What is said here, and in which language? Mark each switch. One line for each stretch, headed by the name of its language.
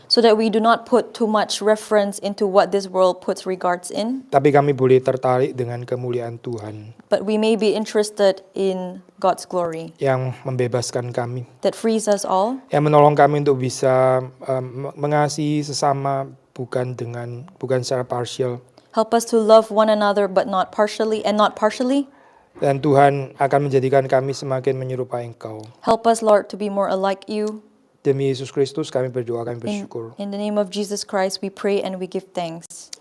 English: So that we do not put too much reference into what this world puts regards in,
Indonesian: Tapi kami boleh tertarik dengan kemuliaan Tuhan
English: but we may be interested in God's glory
Indonesian: yang membebaskan kami,
English: that frees us all,
Indonesian: yang menolong kami untuk bisa mengasihi sesama bukan secara partial.
English: help us to love one another but not partially.
Indonesian: Dan Tuhan akan menjadikan kami semakin menyerupai Engkau.
English: Help us, Lord, to be more alike you.
Indonesian: Demi Yesus Kristus kami berdoa, kami bersyukur.
English: In the name of Jesus Christ we pray and we give thanks.